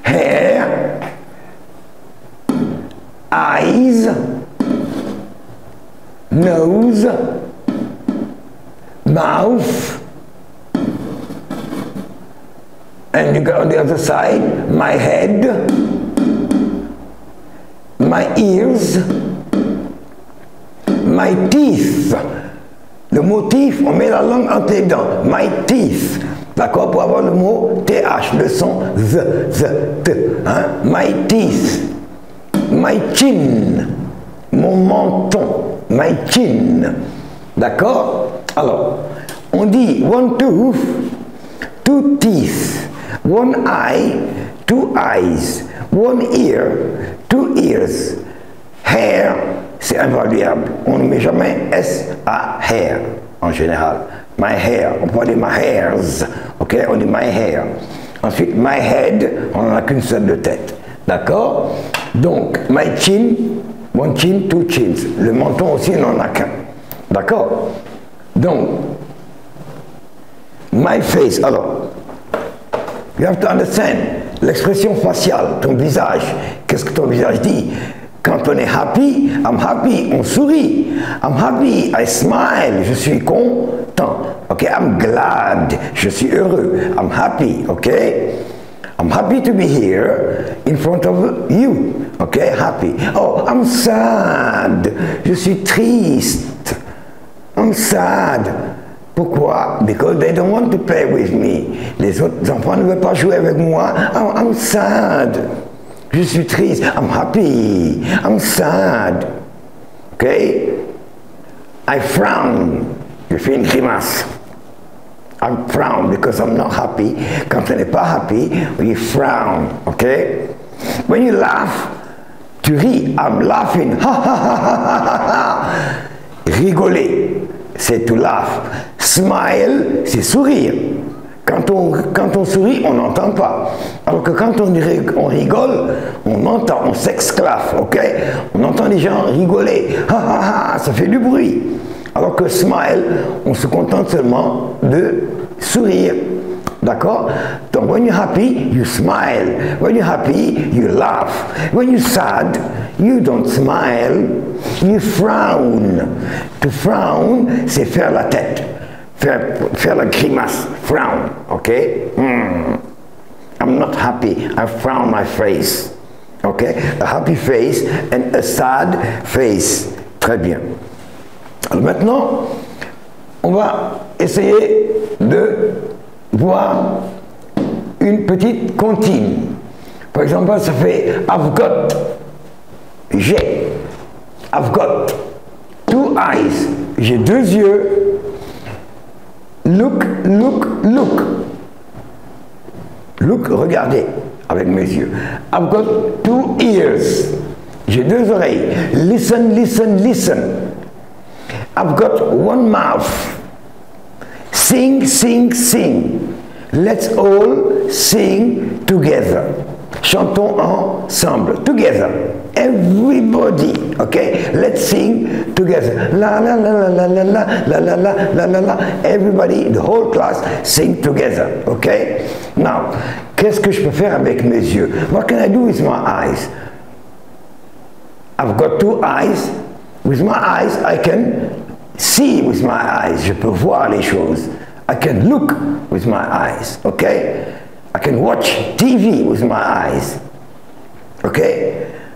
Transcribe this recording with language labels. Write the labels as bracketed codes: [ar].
[en] Hair, eyes, nose, mouth, and you go on the other side, my head, my ears, my teeth. [fr] Le mot teeth, on met la langue entre les dents. [en] My teeth. [fr] D'accord, pour avoir le mot TH, le son Z, T. [en] Hein? My teeth. My chin. [fr] Mon menton. [en] My chin. [fr] D'accord? Alors, on dit [en] one tooth, two teeth, one eye, two eyes, one ear, two ears. [fr] Hair, c'est invariable. On ne met jamais S à hair en général. [en] My hair, [fr] on peut dire [en] my hairs, [fr] ok, on dit [en] my hair. [fr] Ensuite, [en] my head, [fr] on n'en a qu'une seule de tête, d'accord? [en] Donc, my chin, one chin, two chins. [fr] Le menton aussi, on n'en a qu'un, d'accord? Donc, [en] my face, [fr] alors, [en] you have to understand, [fr] l'expression faciale, ton visage, qu'est-ce que ton visage dit? Quand on est happy, [en] I'm happy, [fr] on sourit. [en] I'm happy, I smile, [fr] je suis content. [en] Ok, I'm glad, [fr] je suis heureux. [en] I'm happy, ok? I'm happy to be here in front of you. Ok, happy. Oh, I'm sad, [fr] je suis triste. [en] I'm sad. [fr] Pourquoi? [en] Because they don't want to play with me. [fr] Les autres enfants ne veulent pas jouer avec moi. [en] Oh, I'm sad. [fr] Je suis triste. [en] I'm happy. I'm sad. Okay? I frown. [fr] Je fais une grimace. [en] I frown because I'm not happy. [fr] Quand on n'est pas happy, [en] we frown. Okay? When you laugh, [fr] tu ris. [en] I'm laughing. [fr] Ha ha ha ha ha ha. Rigoler, c'est [en] to laugh. [fr] Smile, c'est sourire. Quand on sourit, on n'entend pas. Alors que quand on rigole, on entend, on s'exclave, ok? On entend les gens rigoler. Ha ha ha, ça fait du bruit. Alors que smile, on se contente seulement de sourire. D'accord? [en] Donc, when you're happy, you smile. When you're happy, you laugh. When you're sad, you don't smile, you frown. To frown, [fr] c'est faire la tête. Faire la grimace, frown, okay? [en] I'm not happy, I frown my face, okay? A happy face and a sad face, [fr] très bien. Alors maintenant, on va essayer de voir une petite comptine. Par exemple, ça fait [en] I've got, [fr] j'ai. [en] I've got 2 eyes, [fr] j'ai 2 yeux. [en] Look, look, look. Look, [fr] regardez avec mes yeux. [en] I've got 2 ears, [fr] j'ai 2 oreilles. [en] Listen, listen, listen. I've got 1 mouth. Sing, sing, sing. Let's all sing together. [fr] Chantons ensemble. [en] Together. Everybody. Okay? Let's sing together. La la la la la la la la la la la la. Everybody, the whole class, sing together. Okay? [fr] Now, qu'est-ce que je peux faire avec mes yeux? [en] What can I do with my eyes? I've got 2 eyes. With my eyes, I can see with my eyes. [fr] Je peux voir les choses. [en] I can look with my eyes. Okay? I can watch TV with my eyes. Okay?